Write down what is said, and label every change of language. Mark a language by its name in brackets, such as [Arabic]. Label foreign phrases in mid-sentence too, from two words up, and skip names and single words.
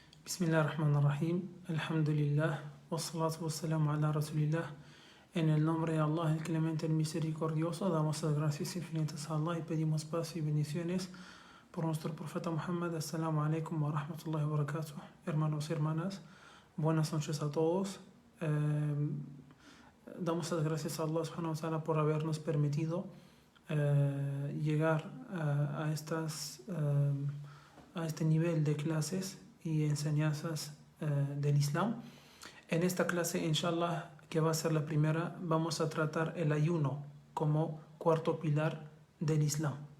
[Arabic] بسم الله الرحمن الرحيم. Alhamdulillah. والصلاة والسلام على رسول الله. [Spanish] En el nombre de Allah, el clemente, el misericordioso, damos las gracias infinitas a Allah y pedimos paz y bendiciones por nuestro profeta Muhammad. [Arabic] السلام عليكم ورحمة الله وبركاته. [Spanish] Hermanos y hermanas, buenas noches a todos. Damos las gracias a [Arabic] الله سبحانه وتعالى [Spanish] por habernos permitido llegar a este nivel de clases y enseñanzas del Islam. En esta clase, inshallah, que va a ser la primera, vamos a tratar el ayuno como cuarto pilar del Islam.